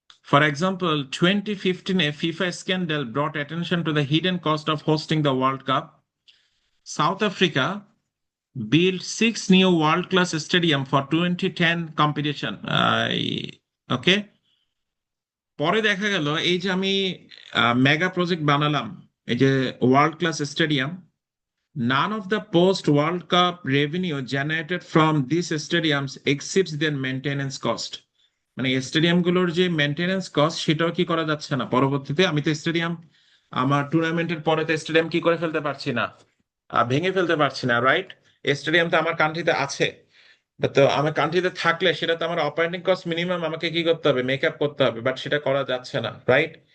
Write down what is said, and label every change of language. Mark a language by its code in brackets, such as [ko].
[en] For example, 2015 a FIFA scandal brought attention to the hidden cost of hosting the World Cup. South Africa built 6 new world-class stadium for 2010 competition. Okay. [bn] পরে দেখা গেল এই যে আমি mega project বানালাম, এই যে world class stadium, [en] none of the post World Cup revenue generated from these stadiums exceeds their maintenance cost. [bn] মানে স্টেডিয়াম গুলোর যে মেনটেনেন্স কস্ট সেটাও কি করা যাচ্ছে না পরবর্তীতে। আমি তো স্টেডিয়াম আমার টুর্নামেন্টের পরে তো স্টেডিয়াম কি করে ফেলতে পারছি না, ভেঙে ফেলতে পারছি না, রাইট? স্টেডিয়াম তো আমার কান্ট্রিতে আছে, তো আমার কান্ট্রিতে থাকলে সেটা তো আমার অপারেটিং কস্ট মিনিমাম আমাকে কি করতে হবে, মেক আপ করতে হবে, বাট সেটা করা যাচ্ছে না, রাইট?